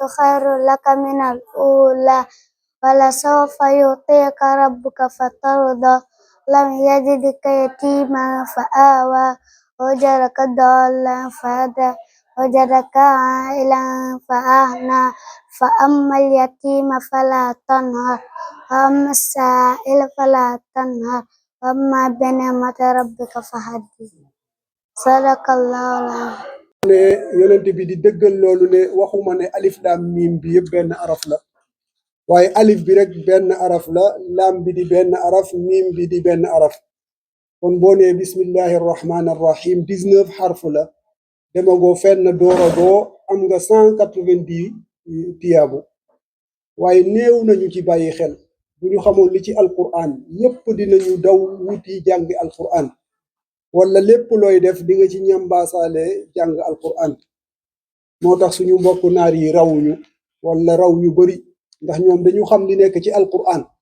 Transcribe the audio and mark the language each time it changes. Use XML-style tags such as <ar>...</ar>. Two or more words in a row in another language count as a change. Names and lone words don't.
<ar>خير لك من الأولى ولسوف يعطيك ربك فترضى لم يجدك يتيما فآوى وجدك ضالا فهدى وجدك عائلا فأغنى فأما اليتيم فلا تنهر وأما السائل فلا تنهر وأما بنعمة ربك فحدث صدق الله العظيم</ar> <wo>ne yonent bi di dëggal loolu ne waxuma ne</wo> <ar>ألف لام ميم</ar> <wo>bi yëpp benn araf la waaye alif bi rek benn araf la laam bi di benn araf miim bi di benn araf kon boo nee</wo> <ar>بسم الله الرحمن الرحيم</ar> <wo>19 xarf la demagoo fenn dooragoo am nga 190 tiyaabu waaye néew nañu ci bàyyi xel bu ñu xamoon li ci alquran yépp dinañu daw wuti jàngi alquran wala lépp looy def di nga ci ñambaasaale jàng alquran moo tax suñu mbokk naar yi rawuñu wala raw ñu bari ndax ñoom dañu xam li nekk ci alquran</wo>